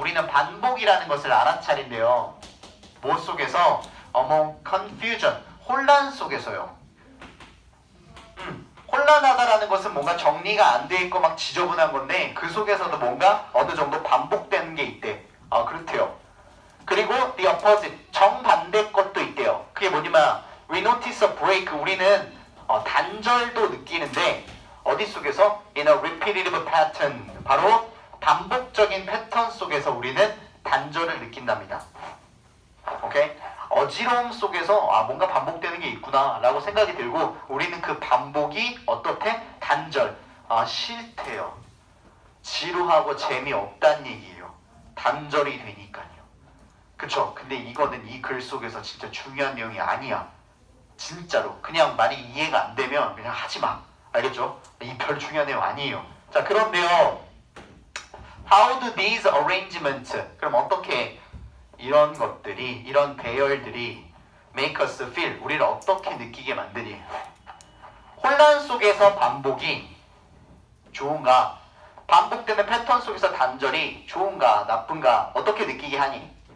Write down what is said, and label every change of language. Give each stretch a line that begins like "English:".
Korean: 우리는 반복이라는 것을 알아차린대요. 뭐 속에서?
English: among confusion.
Korean: 혼란 속에서요. 혼란하다라는 것은 뭔가 정리가 안 돼 있고 막 지저분한 건데 그 속에서도 뭔가 어느 정도 반복되는 게 있대. 그렇대요.
English: 그리고 the opposite.
Korean: 정반대 것도 있대요. 그게 뭐냐면
English: we notice a break.
Korean: 우리는 단절도 느끼는데 어디 속에서?
English: in a repetitive pattern.
Korean: 바로 반복적인 패턴 속에서 우리는 단절을 느낀답니다. 오케이? 어지러움 속에서 뭔가 반복되는 게 있구나 라고 생각이 들고 우리는 그 반복이 어떻대? 단절. 싫대요. 지루하고 재미없다는 얘기예요. 단절이 되니까요. 그쵸? 근데 이거는 이 글 속에서 진짜 중요한 내용이 아니야. 진짜로. 그냥 말이 이해가 안 되면 그냥 하지마. 알겠죠? 이 별 중요한 내용 아니에요. 자, 그런데요.
English: How do these arrangements?
Korean: 그럼 어떻게 이런 것들이, 이런 배열들이
English: make us feel,
Korean: 우리를 어떻게 느끼게 만드니? 혼란 속에서 반복이 좋은가? 반복되는 패턴 속에서 단절이 좋은가? 나쁜가? 어떻게 느끼게 하니?